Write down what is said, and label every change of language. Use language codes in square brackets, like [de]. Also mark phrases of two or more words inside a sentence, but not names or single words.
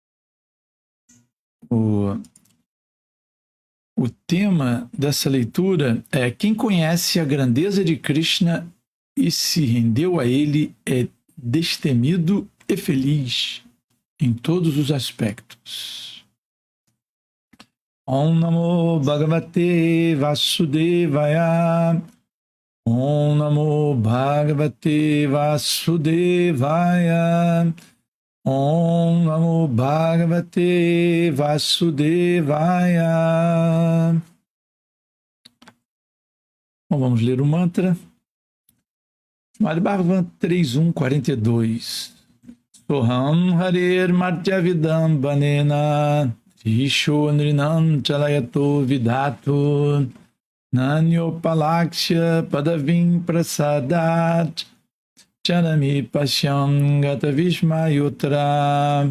[pt] O tema dessa leitura é: quem conhece a grandeza de Krishna e se rendeu a ele é destemido e feliz em todos os aspectos. [sa] Om Namo Bhagavate Vasudevaya. Om Namo Bhagavate Vasudevaya. Om Namo Bhagavate Vasudevaya. [pt] Bom, vamos ler o mantra. Srimad Bhagavatam 3.1.42. [sa] Soham Harer Martyavidam Banena Risho Nrinam Chalayato Vidato Nanyopalaksha Padavim Prasadat Chanami Pashyam Gata Vishmayutra.